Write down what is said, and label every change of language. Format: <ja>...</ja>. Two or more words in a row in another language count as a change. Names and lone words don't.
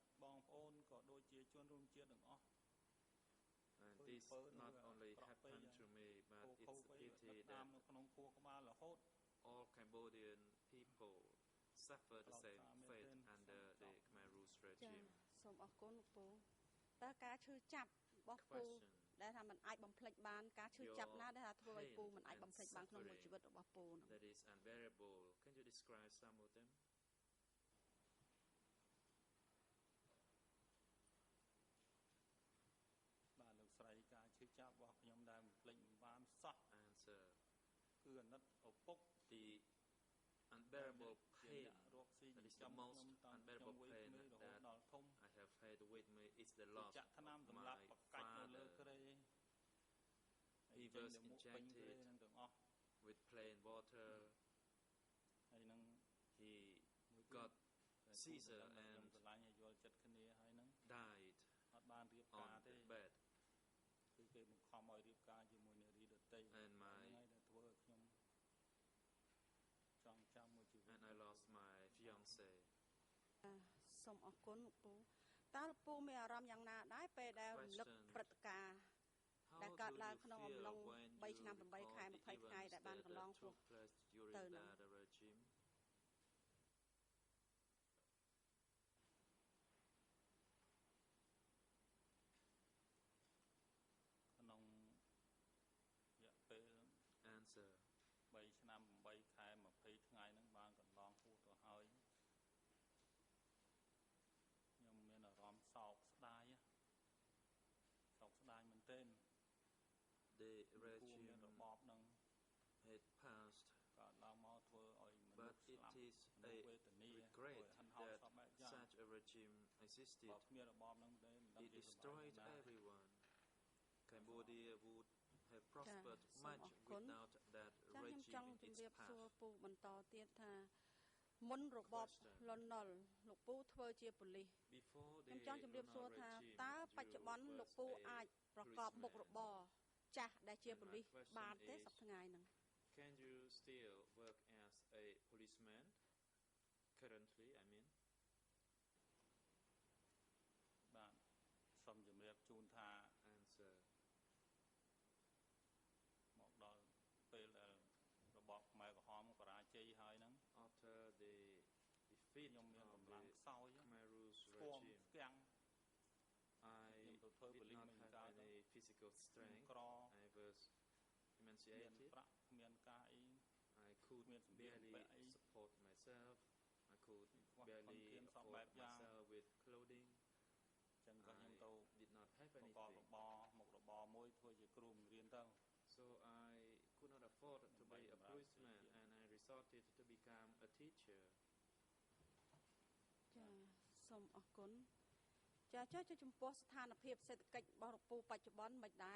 <en>And this not only happened to me, but it's a pity that all Cambodian people suffer the same fate under the Khmerus regime.</en> <km>សូមអរគុណពូតើការឈឺចាប់របស់ពូដែលថាมันអាចបំភ្លេចបានការឈឺចាប់ណាដែលថាធ្វើឲ្យពូมันអាចបំភ្លេចបានក្នុងមួយជីវិតរបស់ពូ</km> <en>That is unbearable. Can you describe some of them?</en> <km>បាទលោកស្រីការឈឺចាប់របស់ខ្ញុំដែលបំភ្លេចមិនបានសោះ</km> <en>Answer</en> <km>គឺអាណិតឪពុក</km> <en>the unbearable pain that is the most unbearable pain that I have had with me is the loss of my father. He was injected with plain water. He got seizure and died on the bed. And I lost my fiancé.</en> <km>សូមអរគុណលោកពូតើលោកពូមានអារម្មណ៍យ៉ាងណាដែរពេលដែលរំលឹកព្រឹត្តិការណ៍ដែលកើតឡើងក្នុងអំឡុង3ឆ្នាំ8ខែ20ថ្ងៃដែលបានកន្លងហួសទៅនឹង</km> <en>Answer</en> <km>3ឆ្នាំ8ខែ20ថ្ងៃហ្នឹងបានកន្លងហួសទៅហើយខ្ញុំមានអារម្មណ៍សោកស្ដាយមែនទែន</km> <en>The regime had passed, but it is a regret that such a regime existed, it destroyed everyone. Cambodia would have prospered much without that regime in its path.</en> <km>មុនរបបលន់នល់លោកពូធ្វើជាប៉ូលីស</km> <en>Before</en> <km>ខ្ញុំចង់ជម្រាបសួរថាតើបច្ចុប្បន្នលោកពូអាចប្រកបមុខរបរចាស់ដែលជាប៉ូលីសបានទេសប្តាហ៍ថ្ងៃហ្នឹង</km> <en>Can you still work as a policeman currently? I mean.</en> <km>បាទសូមជម្រាបជូនថា</km> <en>Answer.</en> <km>មកដល់ពេលដែលរបបខ្មែរក្រហមបរាជ័យហើយហ្នឹង</km> <en>After the defeat</en> <km>ខ្ញុំមាន</km> <en>of</en> <km>កម្</km> <en>the</en> <km>លាំងខ្សោយ</km> <en>Khmer Rouge</en> <km>ស្គម</km> <en>regime,</en> <km>ស្គាំង</km> <en>I did not have any physical strength. I was</en> <km>មាន</km> <en>emaciated.</en> <km>ប្រាក់គ្មានការអី</km> <en>I could barely support myself. I could barely afford myself with clothing.</en> <km>ចឹងក៏ខ្ញុំទៅ</km> <en>did not have</en> <km>ប្រកប</km> <en>anything.</en> <km>មុខរបរមួយធ្វើជាគ្រូបង្រៀនទៅ</km> <en>So I could not afford to be a policeman, and I resorted to become a teacher.</en> <km>ចាសូមអរគុណចាចុះចំពោះស្ថានភាពសេដ្ឋកិច្ចរបស់លោកពូបច្ចុប្បន្នមិនដែរ</km>